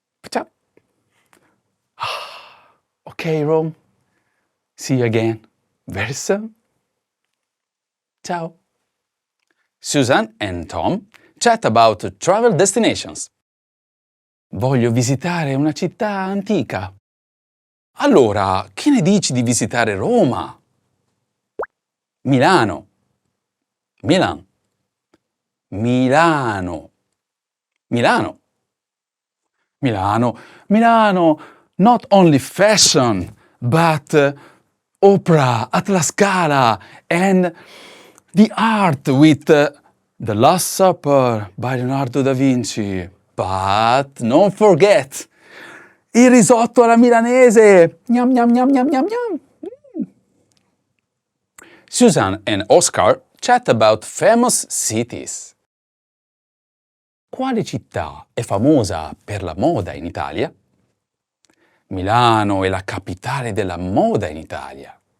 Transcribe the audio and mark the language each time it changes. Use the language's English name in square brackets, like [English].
[Italian] Ciao. [English] Okay, Rome. See you again very soon. Ciao. Susan and Tom chat about travel destinations. [Italian] Voglio visitare una città antica. Allora, che ne dici di visitare Roma? Milano. Milan. Milano. Milano. Milano. [English] Milano, not only fashion, but opera at La Scala and the art with The Last Supper by Leonardo da Vinci. But don't forget il risotto alla milanese. Gnam, gnam, gnam, gnam, gnam, gnam. Susan and Oscar chat about famous cities. [Italian] Quale città è famosa per la moda in Italia? Milano è la capitale della moda in Italia.